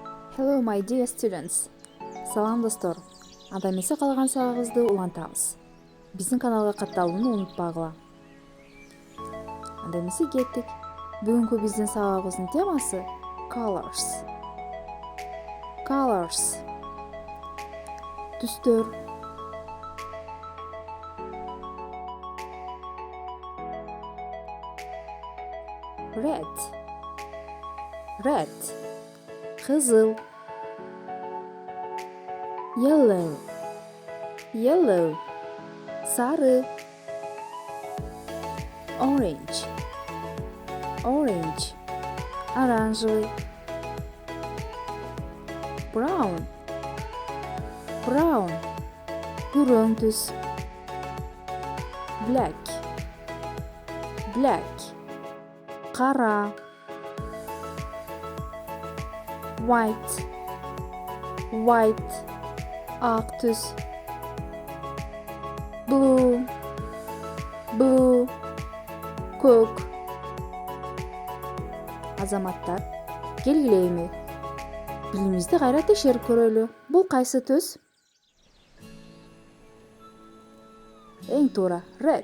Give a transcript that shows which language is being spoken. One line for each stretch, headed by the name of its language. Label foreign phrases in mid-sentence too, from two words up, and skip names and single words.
English: Hello my dear students.
Kyrgyz: Салам достор. Анда эмесе калган сабагыбызды улантабыз. Биздин каналга катталууну унутпагыла. Анда эмесе кеттик. Бүгүнкү биздин сабагыбыздын темасы colors. Colors. Түстөр.
English: Red. Red. Kızıl. Yellow. Yellow. Sarı. Orange. Orange. Оранжевый. Brown. Brown.
Kyrgyz: Күрөң түс.
English: Black. Black. Кара. White. White.
Kyrgyz: Ак түс.
English: Blue. Blue.
Kyrgyz: Көк. Азаматтар, келгилейми? Билимибизди кайра текшерип көрөлү. Бул кайсы түс? Эң туура, red.